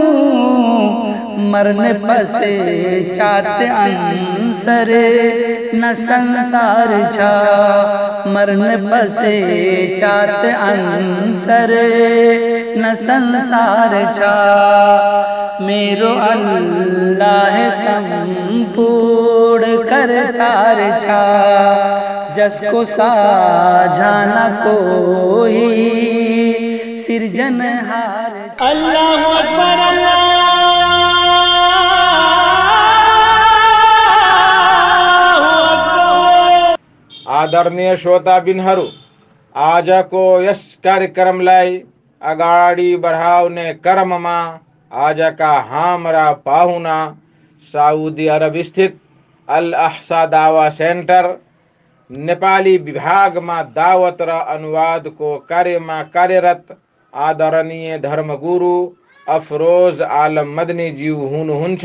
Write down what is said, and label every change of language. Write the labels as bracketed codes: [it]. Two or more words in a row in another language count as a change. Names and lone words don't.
[ne] मरने पश्चात अंसर न संसार छ, मरने पश्चात अंसर न संसार छ। मेरो अल्लाह संपूर्ण करतार छ, जसको साझा न कोही सिर्जनहार छ। [ar] الله أكبر، الله أكبر. [ne] आदरणीय श्रोताबिनहरू, आजको यस कार्यक्रमलाई अगाडि बढाउने क्रममा आजका हाम्रा पाहुना साउदी अरब स्थित अल अहसा दावा सेन्टर नेपाली विभागमा दावत र अनुवादको कार्यमा कार्यरत आदरणीय धर्मगुरु अफरोज आलम मदनी ज्यू हुनुहुन्छ।